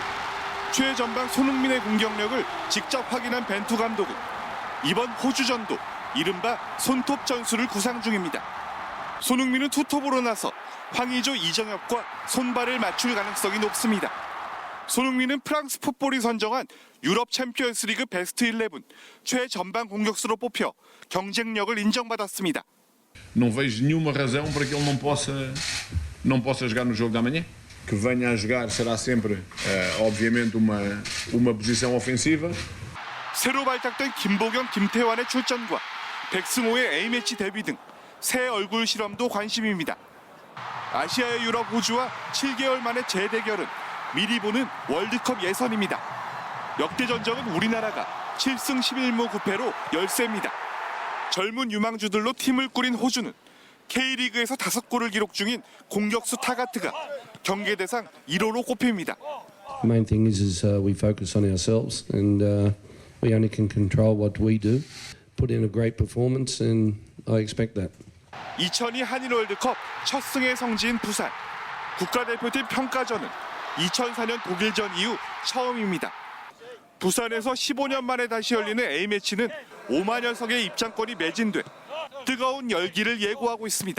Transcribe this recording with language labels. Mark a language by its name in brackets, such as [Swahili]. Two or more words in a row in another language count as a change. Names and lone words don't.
[Korean] 최전방 손흥민의 공격력을 직접 확인한 벤투 감독은 이번 호주전도 이른바 손톱 전술을 구상 중입니다. 손흥민은 투톱으로 나서 황의조, 이정엽과 손발을 맞출 가능성이 높습니다. 손흥민은 프랑스 풋볼이 선정한 유럽 챔피언스리그 베스트 11 최전방 공격수로 뽑혀 경쟁력을 인정받았습니다. [Portuguese] Não vejo nenhuma razão para que ele não possa jogar no jogo da manhã. Que venha a jogar será sempre, obviamente, uma posição ofensiva. [Korean] 새로 발탁된 김보경, 김태환의 출전과 백승호의 A매치 데뷔 등 새 얼굴 실험도 관심입니다. 아시아의 유럽 호주와 7개월 만의 재대결은 미리 보는 월드컵 예선입니다. 역대 전적은 우리나라가 7승 11무 9패로 열세입니다. 젊은 유망주들로 팀을 꾸린 호주는 K리그에서 5골을 기록 중인 공격수 타가트가 경계 대상 1호로 꼽힙니다. [English] The main thing is we focus on ourselves and we only can control what we do. Put in a great performance and I expect that. [Korean] 2002 한일 월드컵 첫 승의 성지인 부산. 국가대표팀 평가전은 2004년 독일전 이후 처음입니다. 부산에서 15년 만에 다시 열리는 A매치는 5만여 석의 입장권이 매진돼 뜨거운 열기를 예고하고 있습니다.